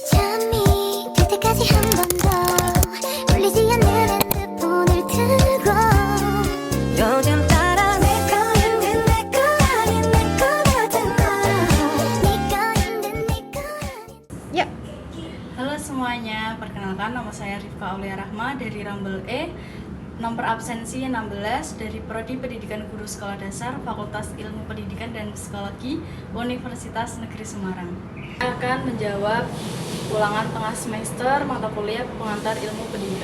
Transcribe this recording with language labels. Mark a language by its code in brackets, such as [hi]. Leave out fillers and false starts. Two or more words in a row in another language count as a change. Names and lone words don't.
[ko] 잠이 들 때까지 한 번 더 울리지 않는 핸드폰을 들고 요즘 따라 내 거인데 내 거 아닌 내 거라잖아 네 거인데 내 거 아닌 [id] Ya, halo semuanya, perkenalkan nama saya Rifka Aulia Rahma dari Rambel E, nomor absensi 16 dari Prodi Pendidikan Guru Sekolah Dasar Fakultas Ilmu Pendidikan dan Psikologi Universitas Negeri Semarang. Saya akan menjawab ulangan tengah semester mata kuliah pengantar ilmu pendidikan.